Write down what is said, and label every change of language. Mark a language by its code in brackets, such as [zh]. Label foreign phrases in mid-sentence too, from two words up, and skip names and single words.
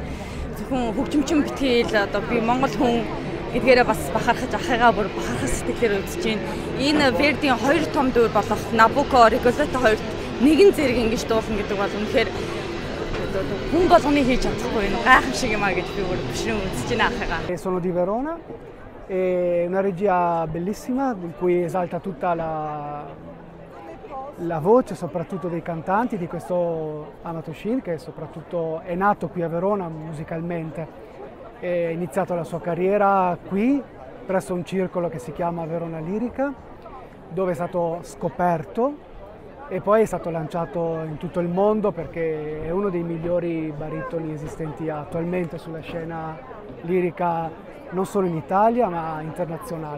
[mn] Зөвхөн хөгжимчин битгэл одоо би Монгол хүн гэдгээрээ бас бахархаж ахыгаа бүр бахархах сэтгэлээр үзэж байна. Энэ Вердийн 2 том дүр болох Набуко, Rigoletto хоёрт нэгэн зэрэг ингэж дуулна гэдэг бол үнэхээр хүн болгоны хийж чадахгүй юм гайхамшиг юм а гэж би бүр бишрэн үзэж байна ахыгаа. [it] Sono di Verona. È una regia bellissima in cui esalta tutta la voce, soprattutto dei cantanti di questo Amato Shin, che soprattutto è nato qui a Verona musicalmente. Ha iniziato la sua carriera qui presso un circolo che si chiama Verona Lirica, dove è stato scoperto e poi è stato lanciato in tutto il mondo perché è uno dei migliori baritoni esistenti attualmente sulla scena lirica non solo in Italia ma internazionale.